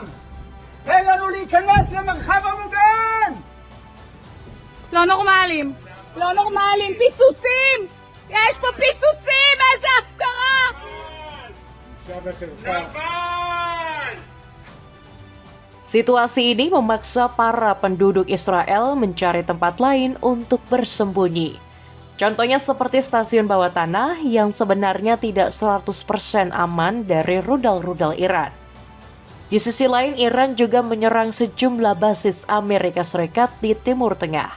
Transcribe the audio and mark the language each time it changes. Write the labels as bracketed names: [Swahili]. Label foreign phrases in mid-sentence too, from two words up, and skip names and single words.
[Hebrew] תן לנו להיכנס למרחב המוגן! לא נורמלים! לא נורמלים! פיצוצים! יש פה פיצוצים! איזה הפקרה! [Indonesian] Situasi ini memaksa para penduduk Israel mencari tempat lain untuk bersembunyi. Contohnya seperti stasiun bawah tanah yang sebenarnya tidak 100% aman dari rudal-rudal Iran. Di sisi lain, Iran juga menyerang sejumlah basis Amerika Serikat di Timur Tengah.